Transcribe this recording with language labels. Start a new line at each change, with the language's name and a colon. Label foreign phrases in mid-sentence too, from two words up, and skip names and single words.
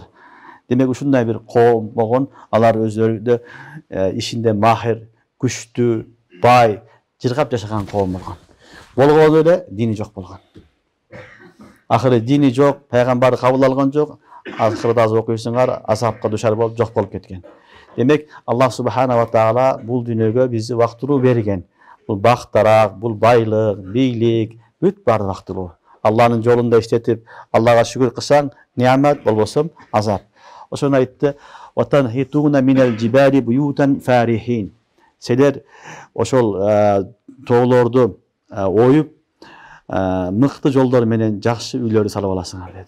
Kyrgyz: Демек ушундай бир коом болгон, алар өзлөрү ишинде махир, күчтүү, бай, жыргап жашаган коом болгон. Болгону эле дини жок болгон. Ахыры дини жок, пайгамбарды кабыл алган жок, ахырда аз окуйсуңар, азапка душар болуп жок болуп кеткен. Демек, Аллах
Arabic: سبحانه وتعالى
Kyrgyz: бул дүйнөгө бизди убактылуу берген. Бул бактарак, бул байлык, бийлик, бүт баары убактылуу. Алланын жолунда иштетип, Аллага шүгүр кылсаң, неамат, болбосо азап. Ошону айтты:
Arabic: "وتنحتون من الجبال بيوتا فارهين."
Kyrgyz: Силер ошол тоолорду оюп, мыкты жолдор менен жакшы үйлөрдү салып аласыңар деди.